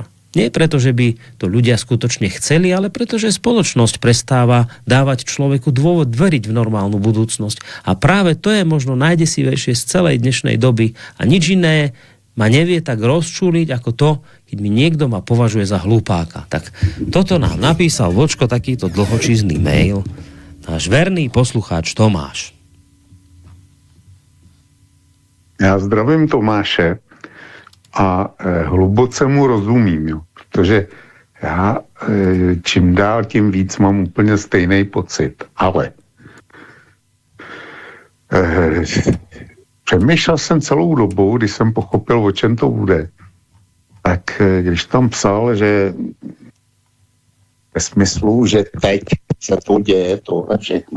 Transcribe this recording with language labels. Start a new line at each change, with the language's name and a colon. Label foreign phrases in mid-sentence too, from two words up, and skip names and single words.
Slovak: Nie preto, že by to ľudia skutočne chceli, ale preto, že spoločnosť prestáva dávať človeku dôvod veriť v normálnu budúcnosť. A práve to je možno najdesivejšie z celej dnešnej doby. A nič iné ma nevie tak rozčúliť ako to, keď mi niekto ma považuje za hlupáka. Tak toto nám napísal Vočko, takýto dlhočízny mail. Náš verný poslucháč Tomáš.
Czech: Já zdravím Tomáše a hluboce mu rozumím, jo, protože já čím dál tím víc mám úplně stejný pocit, ale přemýšlel jsem celou dobu, když jsem pochopil, o čem to bude, tak když tam psal, že ve smyslu, že teď se to děje, tohle všechno.